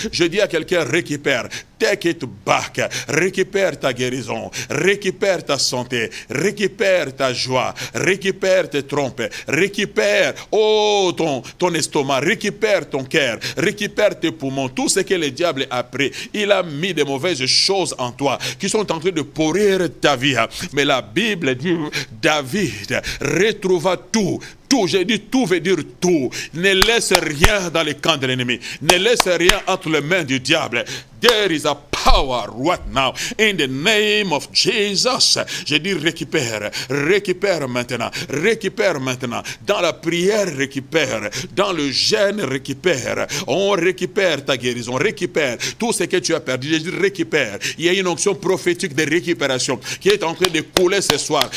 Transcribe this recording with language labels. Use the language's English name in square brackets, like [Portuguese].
[French] Je dis à quelqu'un, récupère. [English] Take it back. [French] Récupère ta guérison, récupère ta santé, récupère ta joie, récupère tes trompes, récupère ton estomac, récupère ton cœur, récupère tes poumons, tout ce que le diable a pris. Il a mis de mauvaises choses en toi qui sont en train de pourrir ta vie. Mais la Bible dit, David retrouva tout. Tout, j'ai dit tout veut dire tout. Ne laisse rien dans les camps de l'ennemi. Ne laisse rien entre les mains du diable. [English] There is a power right now in the name of Jesus. [French] J'ai dit récupère, récupère maintenant, récupère maintenant. Dans la prière, récupère. Dans le jeûne, récupère. On récupère ta guérison, récupère tout ce que tu as perdu. J'ai dit récupère. Il y a une onction prophétique de récupération qui est en train de couler ce soir.